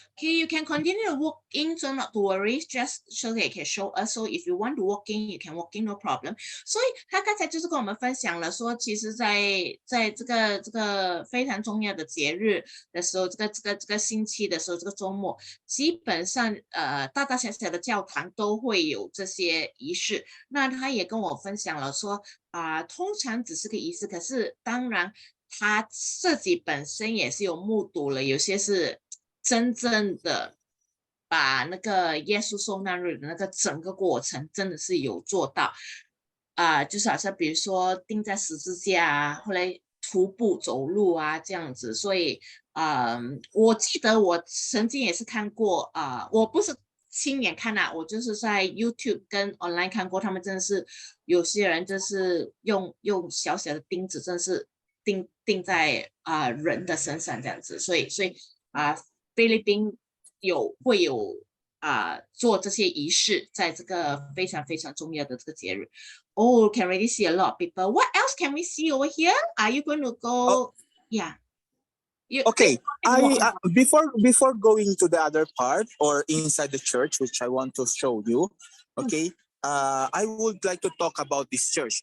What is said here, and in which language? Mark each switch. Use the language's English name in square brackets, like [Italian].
[English] Okay, you can continue to walk in, so not to worry, just so they can show us. So if you want to walk in, you can walk in, no problem. [Chinese] 所以他刚才就是跟我们分享了说，其实在这个非常重要的节日的时候，这个星期的时候，这个周末，基本上大大小小的教堂都会有这些仪式。那他也跟我分享了说，通常只是个仪式，可是当然他自己本身也是有目睹了，有些是真正的把那个耶稣受难日的那个整个过程真的是有做到就是好像比如说钉在十字架后来徒步走路这样子。所以我记得我曾经也是看过我不是亲眼看我就是在 YouTube 跟 online 看过，他们真的是有些人就是用小小的钉子，真的是钉在人的身上这样子。所以菲律宾会有做这些仪式，在这个非常非常重要的这个节日。 [English] Oh, can really see a lot of people. What else can we see over here? Are you going to go? Yeah. Okay, before going to the other part or inside the church, which I want to show you, okay, I would like to talk about this church.